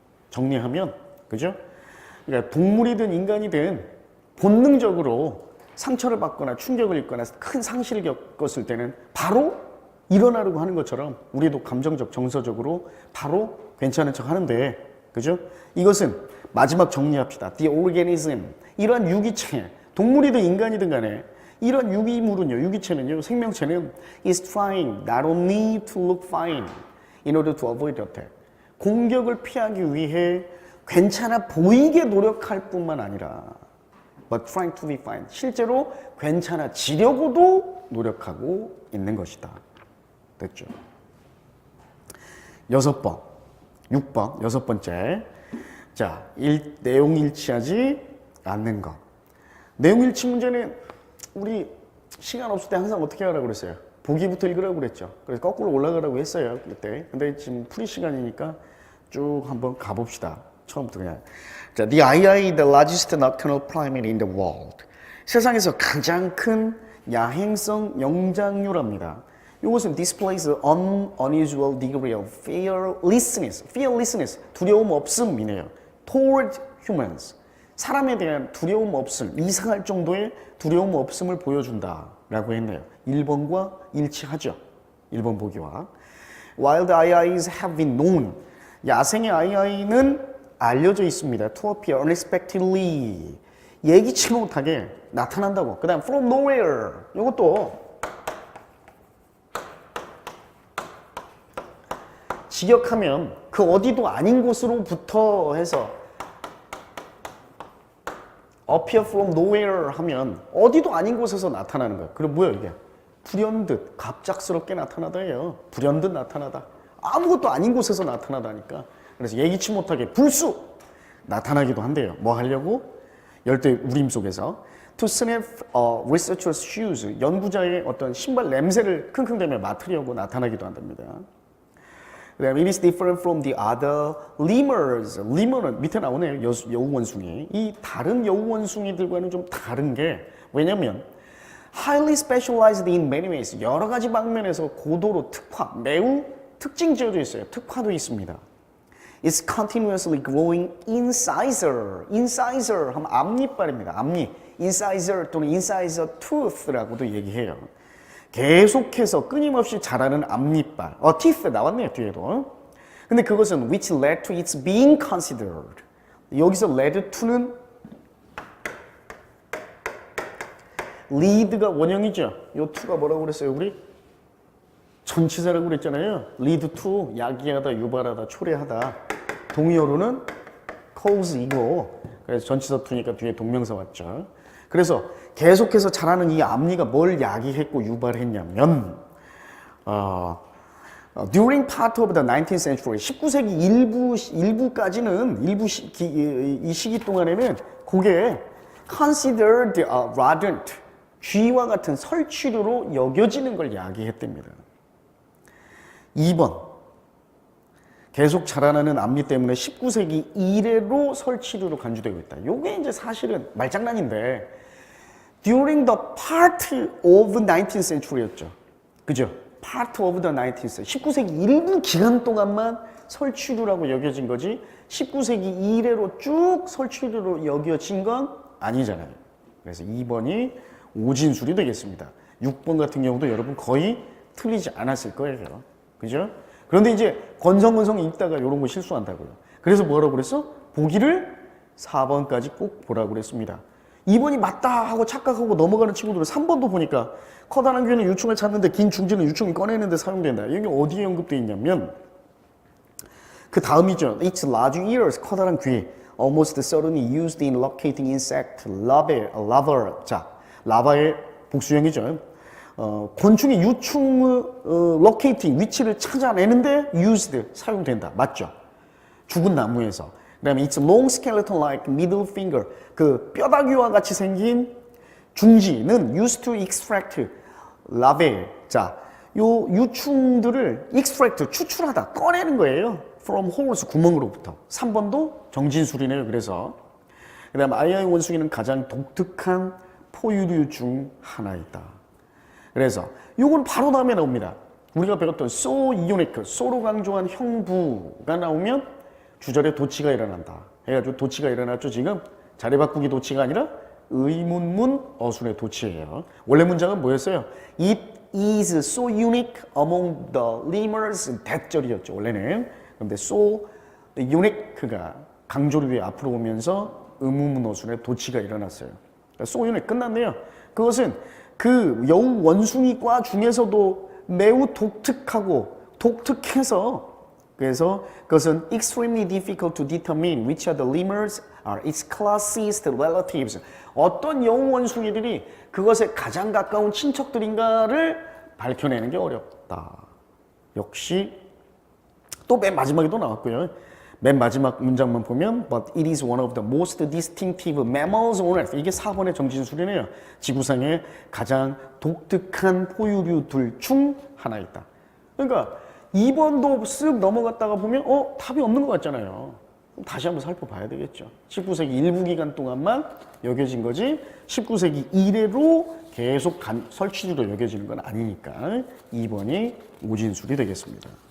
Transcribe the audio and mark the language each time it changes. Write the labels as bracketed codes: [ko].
[ko] 정리하면 그죠? 그러니까 동물이든 인간이든 본능적으로 상처를 받거나 충격을 입거나 큰 상실을 겪었을 때는 바로 일어나려고 하는 것처럼 우리도 감정적, 정서적으로 바로 괜찮은 척 하는데, 그죠? 이것은 마지막 정리합시다. [en] The organism. [ko] 이러한 유기체, 동물이든 인간이든 간에 이런 유기물은요, 유기체는요, 생명체는 [en] is trying not only to look fine in order to avoid attack. [ko] 공격을 피하기 위해 괜찮아 보이게 노력할 뿐만 아니라 [en] but trying to be fine. [ko] 실제로 괜찮아지려고도 노력하고 있는 것이다. 됐죠? 6번, 6번, 6번째. 자, 내용 일치하지 않는 것. 내용 일치 문제는 우리 시간 없을 때 항상 어떻게 하라고 그랬어요? 보기부터 읽으라고 그랬죠. 그래서 거꾸로 올라가라고 했어요, 그때. 근데 지금 프리 시간이니까 쭉 한번 가봅시다. 처음부터 그냥. [en] 자, the II, the largest nocturnal primate in the world. [ko] 세상에서 가장 큰 야행성 영장류랍니다. [en] 이것은 displays an unusual degree of fearlessness, [ko] 두려움 없음이네요. [en] toward humans. [ko] 사람에 대한 두려움 없음, 이상할 정도의 두려움 없음을 보여준다라고 했네요. 1번과 일치하죠. 1번 보기와. [en] Wild IIs have been known. [ko] 야생의 II는 알려져 있습니다. [en] To appear unexpectedly. [ko] 예기치 못하게 나타난다고. 그 다음 [en] from nowhere. [ko] 이것도 직역하면 그 어디도 아닌 곳으로부터 해서 [en] appear from nowhere [ko] 하면 어디도 아닌 곳에서 나타나는 거야. 그럼 뭐야 이게? 불현듯 갑작스럽게 나타나다예요. 불현듯 나타나다. 아무것도 아닌 곳에서 나타나다니까. 그래서 예기치 못하게 불쑥 나타나기도 한대요. 뭐 하려고? 열대 우림 속에서 [en] to sniff researcher's shoes, [ko] 연구자의 어떤 신발 냄새를 킁킁대며 맡으려고 나타나기도 한답니다. 그다음에 [en] it is different from the other lemurs. [ko] lemur는 밑에 나오네요. 여우 원숭이. 이 다른 여우 원숭이들과는 좀 다른 게 왜냐면 [en] highly specialized in many ways. [ko] 여러 가지 방면에서 고도로 특화, 매우 특징 지어져 있어요. 특화도 있습니다. [en] It's continuously growing incisor. [ko] incisor 하면 앞니빨입니다. 앞니. incisor 또는 incisor tooth라고도 얘기해요. 계속해서 끊임없이 자라는 앞니빨. teeth 나왔네요, 뒤에도. 근데 그것은 [en] which led to its being considered. [ko] 여기서 led to는 lead가 원형이죠. 요 to가 뭐라고 그랬어요, 우리? 전치사라고 그랬잖아요. lead to, 야기하다, 유발하다, 초래하다. 동의어로는 cause이고, 그래서 전치사 to니까 뒤에 동명사 왔죠. 그래서 계속해서 자라는 이 앞니가 뭘 야기했고 유발했냐면 [en] during part of the 19th century, [ko] 19세기 일부까지는 이 시기 동안에는 그게 [en] considered rodent, [ko] 쥐와 같은 설치류로 여겨지는 걸 야기했답니다. 2번, 계속 자라나는 앞니 때문에 19세기 이래로 설치류로 간주되고 있다. 요게 이제 사실은 말장난인데 [en] during the part of 19th century [ko] 였죠. 그죠? [en] part of the 19th century. [ko] 19세기 일부 기간 동안만 설치류라고 여겨진 거지 19세기 이래로 쭉 설치류로 여겨진 건 아니잖아요. 그래서 2번이 오진술이 되겠습니다. 6번 같은 경우도 여러분 거의 틀리지 않았을 거예요. 그죠? 그런데 이제 건성건성 읽다가 이런 거 실수한다고요. 그래서 뭐라고 그랬어? 보기를 4번까지 꼭 보라고 그랬습니다. 2번이 맞다 하고 착각하고 넘어가는 친구들은 3번도 보니까 커다란 귀는 유충을 찾는데 긴 중지는 유충이 꺼내는데 사용된다. 이게 어디에 언급되어 있냐면 그 다음이죠. [en] Its large ears, [ko] 커다란 귀. [en] Almost certainly used in locating insect larvae. [ko] 자, 라바의 복수형이죠. 곤충의 유충의 locating, 위치를 찾아내는데 used, 사용된다. 맞죠? 죽은 나무에서. [en] 그 다음에 it's long skeleton like middle finger. [ko] 그 뼈다귀와 같이 생긴 중지는 [en] used to extract larvae. [ko] 자, 요 유충들을 extract, 추출하다, 꺼내는 거예요. [en] from holes, [ko] 구멍으로부터. 3번도 정진술이네요. 그래서. 그 다음에 아이아이 원숭이는 가장 독특한 포유류 중 하나이다. 그래서 요건 바로 다음에 나옵니다. 우리가 배웠던 so unique, so로 강조한 형부가 나오면 주절에 도치가 일어난다. 해가지고 도치가 일어났죠. 지금 자리 바꾸기 도치가 아니라 의문문 어순의 도치예요. 원래 문장은 뭐였어요? [en] It is so unique among the lemurs. [ko] 대절이었죠. 원래는. 그런데 so unique가 강조를 위해 앞으로 오면서 의문문 어순의 도치가 일어났어요. 그러니까 so unique 끝났네요. 그것은 그 여우 원숭이과 중에서도 매우 독특해서 그래서 그것은 [en] extremely difficult to determine which of the lemurs are its closest relatives. [ko] 어떤 여우 원숭이들이 그것에 가장 가까운 친척들인가를 밝혀내는 게 어렵다. 역시 또 맨 마지막에도 나왔고요. 맨 마지막 문장만 보면 [en] But it is one of the most distinctive mammals on earth. [ko] 이게 4번의 정진술이네요. 지구상의 가장 독특한 포유류들 중 하나이다. 그러니까 2번도 쓱 넘어갔다가 보면 답이 없는 것 같잖아요. 그럼 다시 한번 살펴봐야 되겠죠. 19세기 일부 기간 동안만 여겨진 거지 19세기 이래로 계속 설치류로 여겨지는 건 아니니까 2번이 오진술이 되겠습니다.